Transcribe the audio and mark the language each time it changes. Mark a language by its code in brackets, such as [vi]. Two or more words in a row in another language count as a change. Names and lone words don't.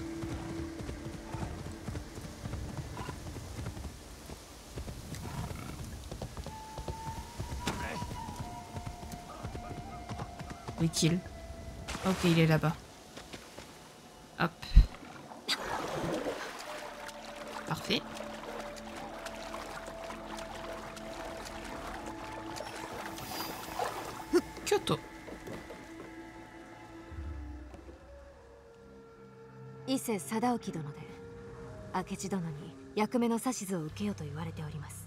[fr] Où est-il? Ok, il est là-bas. Hop. Parfait. Kyoto. [ja] 伊勢貞興殿で明智殿に役目の指図を受けよと言われております。